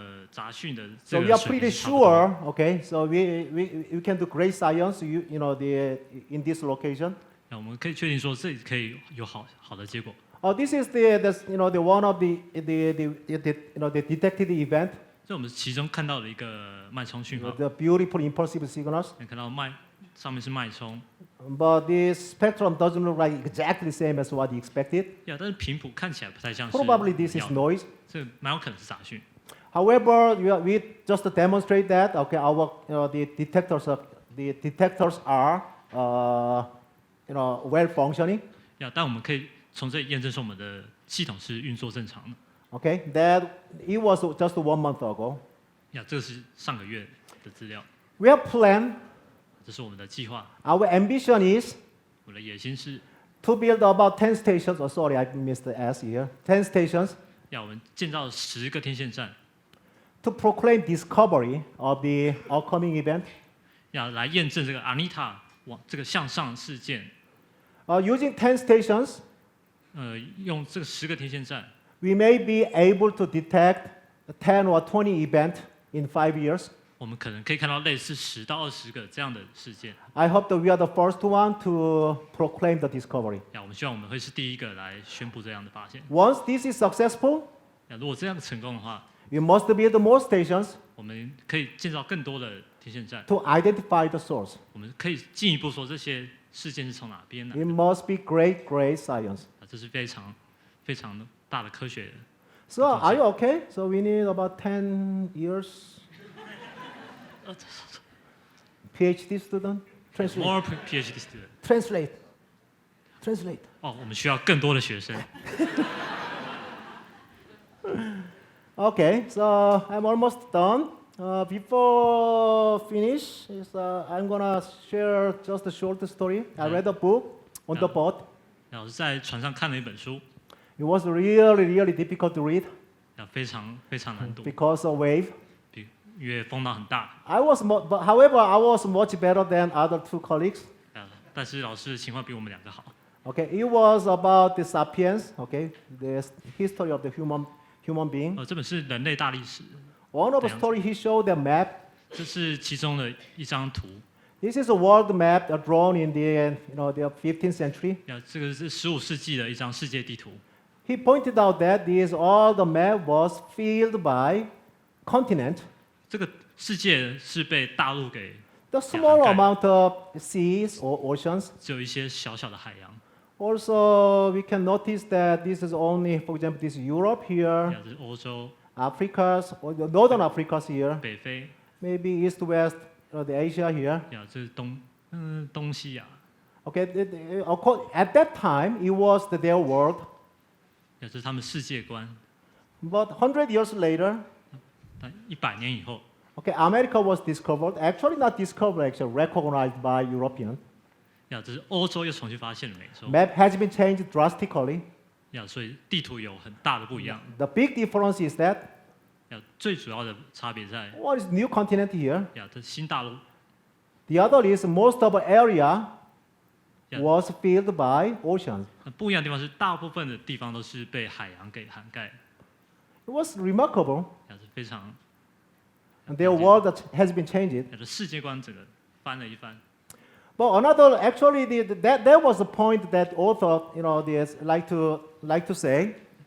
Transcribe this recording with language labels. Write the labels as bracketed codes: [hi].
[zh] 杂讯的 [en] So we [zh] 个 [en] are [zh] 水 [en] pretty [zh] 平是差不多。 [en] sure, okay, so we can do great science, in this location. [zh] 那我们可以确定说这里可以有好的结果。 [en] This is the one of the detected event, [zh] 这我们其中看到的一个脉冲讯号， [en] the beautiful impulsive signals. [zh] 你看到上面是脉冲， [en] But the spectrum doesn't look like exactly the same as what you expected. [zh] 但是频谱看起来不太像是 [en] Probably this [zh] 一 [en] is [zh] 样的， [en] noise. [zh] 这蛮有可能是杂讯。 [en] However, we just demonstrate that, okay, the detectors are well functioning. [zh] 但我们可以从这里验证说我们的系统是运作正常的。 [en] Okay, that it was just 1 month ago. [zh] 这个是上个月的资料， [en] We have planned. [zh] 这是我们的计划。 [en] Our ambition is [zh] 我的野心是 [en] to build about 10 stations. Oh, sorry, I missed the S here. 10 stations [zh] 要我们建造10个天线站， [en] to proclaim discovery of the upcoming event. [zh] 要来验证这个 Anita 这个向上事件。 [en] Using 10 stations, [zh] 用这个10个天线站， [en] we may be able to detect 10 or 20 events in 5 years. [zh] 我们可能可以看到类似10到20个这样的事件。 [en] I hope that we are the first one to proclaim the discovery. [zh] 我们希望我们会是第一个来宣布这样的发现。 [en] Once this is successful, [zh] 如果这样成功的话， [en] we must build more stations [zh] 我们可以建造更多的天线站。 [en] to identify the source. [zh] 我们可以进一步说这些事件是从哪边来 [en] It [zh] 的。 [en] must be great, great science. [zh] 这是非常非常大的科学。 [en] So are you okay? So we need about 10 years. PhD student, translate. More PhD student。 Translate. Translate. [zh] 我们需要更多的学生。 [en] Okay, so I'm almost done. Before finish, I'm gonna share just a short story. I read a book on the boat. [zh] 我是在船上看了一本书， [en] It was really, really difficult to read [zh] 非常非常难读， [en] because of wave. [zh] 因为风浪很大。 [en] However, I was much better than other 2 colleagues. [zh] 但是老师的情况比我们2个好。 [en] Okay, it was about the sapiens. Okay, the history of the human being. [zh] 这本是人类大历史， [en] One of the story he showed the map. [zh] 这是其中的一张图。 [en] This is a world map drawn in the 15th century. [zh] 这个是15世纪的一张世界地图。 [en] He pointed out that all the map was filled by continent. [zh] 这个世界是被大陆给 [en] The small amount of seas or oceans. [zh] 只有一些小小的海洋。 [en] Also, we can notice that this is only, for example, this is Europe here, [zh] 这是欧洲、 [en] Africa's, or the northern Africa's here, [zh] 北非， [en] maybe east, west, the Asia here. [zh] 这是东西亚。 [en] Okay, at that time, it was their world. [zh] 这是他们世界观。 [en] But 100 years later, [zh] 但100年以后， [en] okay, America was discovered. Actually, not discovered, actually recognized by Europeans. [zh] 这是欧洲又重新发现了美洲。 [en] Map has been changed drastically. [zh] 所以地图有很大的不一样。 [en] The big difference is that [zh] 最主要的差别在 [en] what is new continent here? [zh] 这新大陆。 [en] The other is most of the area Yeah. was filled by oceans. [zh] 不一样的地方是，大部分的地方都是被海洋给涵盖， [en] It was remarkable. [zh] 是非常 [en] And their world has been changed. [zh] 世界观整个翻了一番。 [en] But actually, that was the point that author, like to say.